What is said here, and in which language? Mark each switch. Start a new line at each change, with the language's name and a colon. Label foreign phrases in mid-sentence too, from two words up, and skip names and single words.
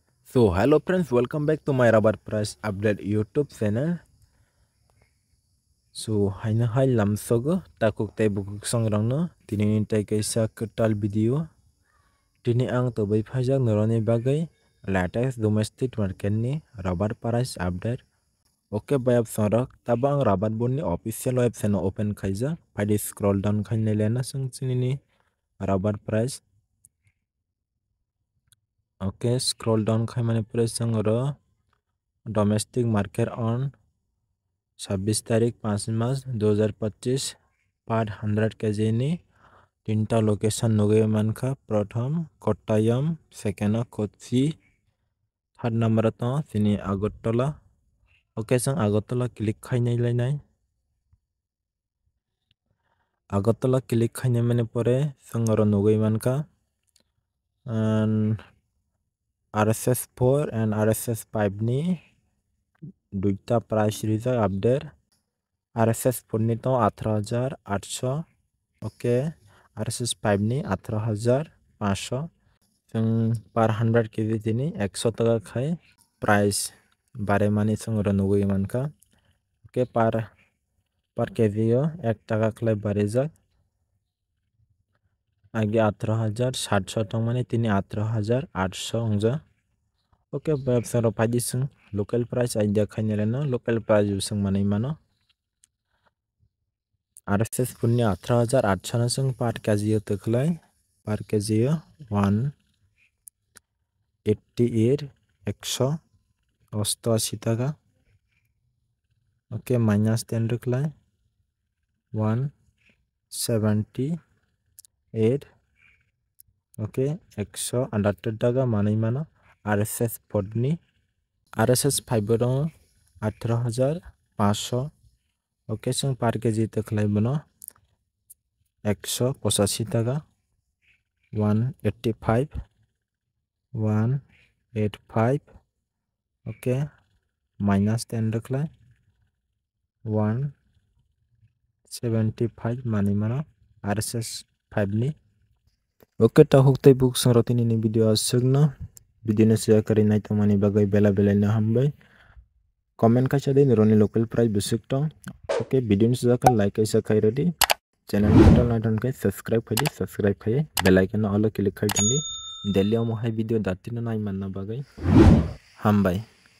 English: So hello friends, welcome back to my rubber price update YouTube channel.
Kok Borok: So haina hai lamsogo takuk tai bukuk songrangno tini tai kaisa ketal video tini ang to bai phajak noroni bagai
English: latest domestic market
Kok Borok: ni
English: rubber price update.
Kok Borok: Okay bayab sonrak tabang rubber bond ni
English: official website
Kok Borok: no open khaija phai
English: scroll down
Kok Borok: khaine lena sung chini rubber price.
English: Okay, scroll down
Kok Borok: khai mane pura sangro
English: domestic market
Kok Borok: on 26 तारीख 5 मार्च 2025
English: per 100 kg
Kok Borok: नि तीनटा लोकेशन नुगे मानखा प्रथम कोट्टायम सेकेंड कोच्चि
English: third number
Kok Borok: तो तिनी आगरतला ओके जों आगरतला क्लिक खाइनाय लायनाय आगरतला क्लिक खाइनाय माने परे जों नुगे मानखा
English: RSS 4 and RSS
Kok Borok: 5 नि दुईटा प्राइस रिजा अपडेट RSS 4 नि तो 18,800 ओके RSS 5 नि 18,500 जों
English: per 100 kg
Kok Borok: दिनी 100 टाका खाय प्राइस बारे माने जों नुगै मानखा
English: okay per kg
Kok Borok: 1 टाका खलाय बारेजा आगे 18,700 टंग माने तिनी 18,800 अंजा ओके वेबसाइट ऑफ फाइदी जों
English: local price idea
Kok Borok: खायने लेना
English: local price
Kok Borok: जों माने मानो RSS 4 नि 18,800 जों
English: per kg
Kok Borok: तखलाय
English: per kg
Kok Borok: 188 188 টাকা
English: okay minus 10
Kok Borok: रखलाय 178 ओके 178 টাকা माने मानो RSS 4 नि RSS 5 दं 18,500 ओके जों
English: per kg
Kok Borok: तखलाय बनो 185 টাকা 185
English: okay minus 10
Kok Borok: रखलाय 175 माने मानो RSS 5 नि ओके ता हुक्तै बुक संरतिनि नि भिडियो असगना भिडियो शेयर करि नाय तमानि बागै बेला बेलायनो हामबाय कमेंट खायसा दे रोनि
English: local price
Kok Borok: बिसुकतो ओके भिडियो जाका लाइक कैसा खाय रेडी चैनल टल नाटन के सब्सक्राइब खाय
English: bell icon
Kok Borok: ऑल क्लिक खाय दंदि डेली महाय भिडियो दातिनो नाय मानना बागै हामबाय।